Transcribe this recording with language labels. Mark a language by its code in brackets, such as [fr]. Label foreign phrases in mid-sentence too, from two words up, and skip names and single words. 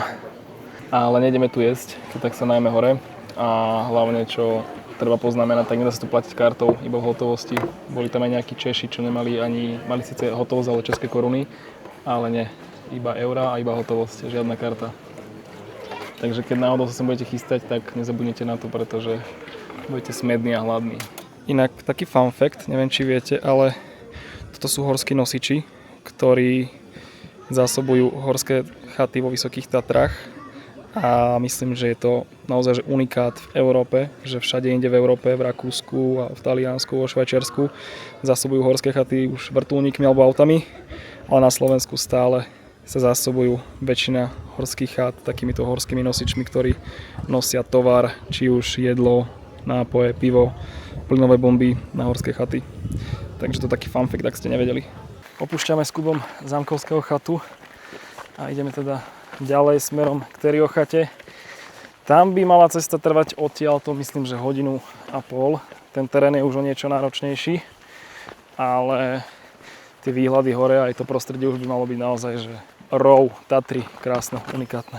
[sk] Ale nejdeme tu jesť, keď tak sa najmä hore a hlavne čo treba poznamenať, tak nedá sa tu platiť kartou, iba v hotovosti. Boli tam aj nejakí Češi, čo mali síce hotovosť, ale české koruny, ale nie, iba eurá a iba hotovosť, žiadna karta. Takže keď náhodou sa sem budete chystať, tak nezabudnite na to, pretože budete smední a hladní. Inak taký [en] fun fact, [sk] neviem či viete, ale toto sú horskí nosiči, ktorí zásobujú horské chaty vo Vysokých Tatrách a myslím, že je to naozaj že unikát v Európe, že všade inde v Európe, v Rakúsku a v Taliansku, vo Švajčiarsku zásobujú horské chaty už vrtuľníkmi alebo autami, ale na Slovensku stále sa zásobujú väčšina horských chát takýmito horskými nosičmi, ktorí nosia tovar, či už jedlo, nápoje, pivo, plynové bomby na horské chaty. Takže to taký [en] fun fact, [sk] ak ste nevedeli. Opúšťame s Kubom Zámkovského chatu a ideme teda ďalej smerom k Teriochate. Tam by mala cesta trvať odtiaľto, myslím, že 1,5 hodiny. Ten terén je už o niečo náročnejší, ale tie výhľady hore aj to prostredie už by malo byť naozaj, že row, Tatry, krásne, unikátne.